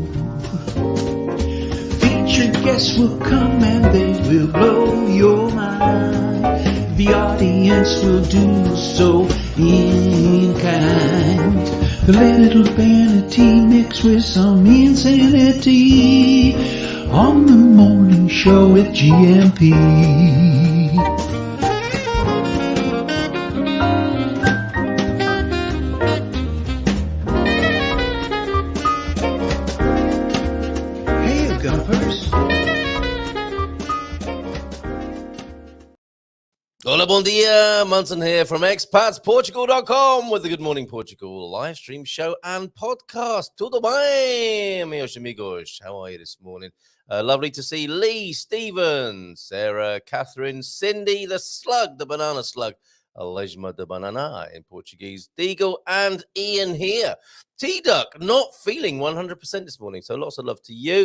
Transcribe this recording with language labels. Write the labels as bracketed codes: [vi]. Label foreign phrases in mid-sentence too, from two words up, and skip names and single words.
[en] Featured guests will come and they will blow your mind. The audience will do so in kind. The little vanity mixed with some insanity on the morning show with GMP. Hey, Gumpers. [ca] Hola, bon dia. [en] Munson here from expatsportugal.com with the Good Morning Portugal live stream show and podcast. [pt] Tudo bem, meus amigos? [en] How are you this morning? Lovely to see Lee, Stephen, Sarah, Catherine, Cindy, the slug, the banana slug, Alejma de banana in Portuguese, Deagle, and Ian here. T-Duck not feeling 100% this morning, so lots of love to you.